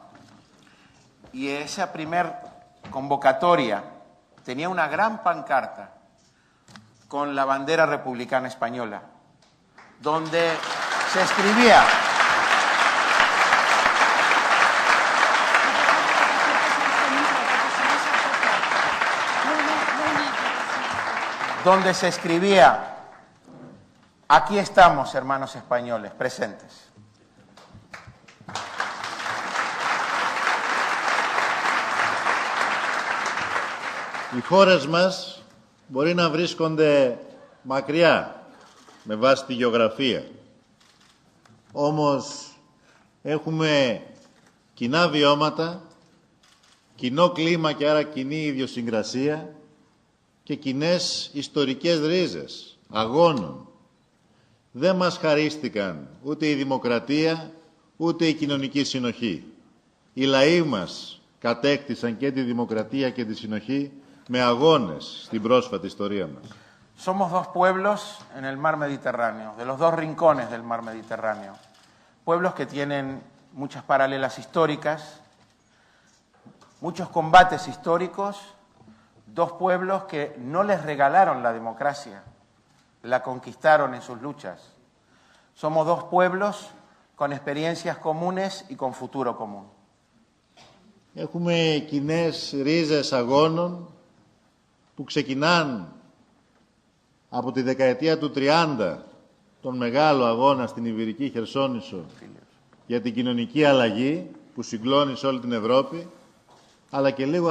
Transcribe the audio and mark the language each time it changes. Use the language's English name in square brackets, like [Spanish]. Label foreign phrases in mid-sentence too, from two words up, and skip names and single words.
[Spanish] Y esa primer convocatoria tenía una gran pancarta con la bandera republicana española, donde se escribía: aquí estamos, hermanos españoles, presentes. [Greek] Οι χώρες μας μπορεί να βρίσκονται μακριά με βάση τη γεωγραφία. Όμως έχουμε κοινά βιώματα, κοινό κλίμα και άρα κοινή ιδιοσυγκρασία και κοινές ιστορικές ρίζες, αγώνων. Δεν μας χαρίστηκαν ούτε η δημοκρατία, ούτε η κοινωνική συνοχή. Οι λαοί μας κατέκτησαν και τη δημοκρατία και τη συνοχή με αγώνες στην πρόσφατη ιστορία μας. [Spanish] Somos dos pueblos en el mar Mediterráneo, de los dos rincones del mar Mediterráneo. Pueblos que tienen muchas paralelas históricas, muchos combates históricos, dos pueblos que no les regalaron la democracia, la conquistaron en sus luchas. Somos dos pueblos con experiencias comunes y con futuro común. [Greek] Έχουμε κοινές ρίζες αγώνων που ξεκινάν από τη δεκαετία του 30, τον μεγάλο αγώνα στην Ιβηρική Χερσόνησο για την κοινωνική αλλαγή που συγκλώνησε όλη την Ευρώπη, αλλά και λίγο